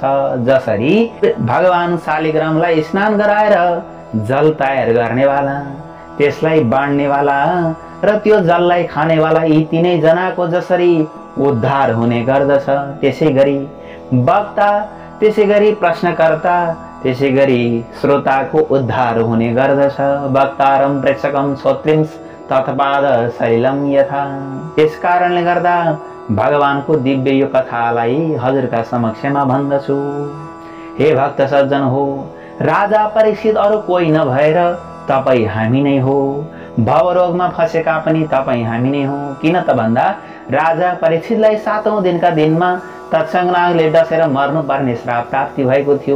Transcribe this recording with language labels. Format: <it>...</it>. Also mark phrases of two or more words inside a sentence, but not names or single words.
<ne>जसरी भगवान शालिग्रामलाई स्नान गराएर जल तयार गर्नेवाला, त्यसलाई बाँड्नेवाला र त्यो जललाई खानेवाला, यी तीनै जनाको जसरी उद्धार हुने गर्दछ, त्यसै गरी वक्ता, त्यसै गरी प्रश्नकर्ता, त्यसै गरी श्रोताको उद्धार हुने गर्दछ।</ne> <sa>वक्तारं प्रेक्षकं श्रोत्रिंस् तत्पाद शैलम यथा।</sa> <ne>यस कारणले गर्दा भगवानको दिव्य यो कथालाई हजुरका समक्षमा भन्दछु। हे भक्त सज्जन हो, राजा परीक्षित अरू कोही नभएर तपाईँ हामी नै हो। भवरोगमा फसेका पनि तपाईँ हामी नै हो। किन त भन्दा राजा परीक्षितलाई 7औं दिनका दिनमा तक्षकनागले डसेर मर्नुपर्ने श्राप प्राप्ति भएको थियो।</ne>